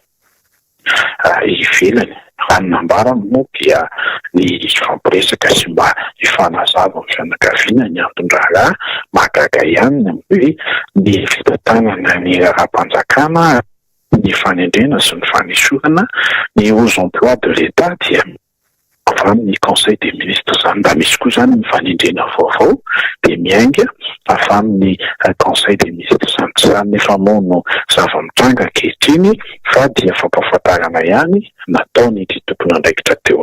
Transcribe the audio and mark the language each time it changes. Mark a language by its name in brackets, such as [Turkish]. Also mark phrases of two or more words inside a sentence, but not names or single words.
[Malagasy] ivelany raha ny nambarany moa dia ny fampiresaka sy mba hifanazava amin'ny fianakaviana ny antony-draharaha mahagaga ihany hoe ny fitantanana ny raha-mpanjakana ny fanendrena sy ny fanesorana ny [French] aux emplois de l'État [Malagasy] dia avy amin'ny [French] conseil des ministres [Malagasy] zany mba misy koa zany ny fanendrena vaovao dia miainga avy amin'ny [French] conseil des ministres [Malagasy] zany tsy zany efa moa no zava-mitranga ankehitriny fa dia fampahafantarana ihany nataony ity tompona andraikitra teo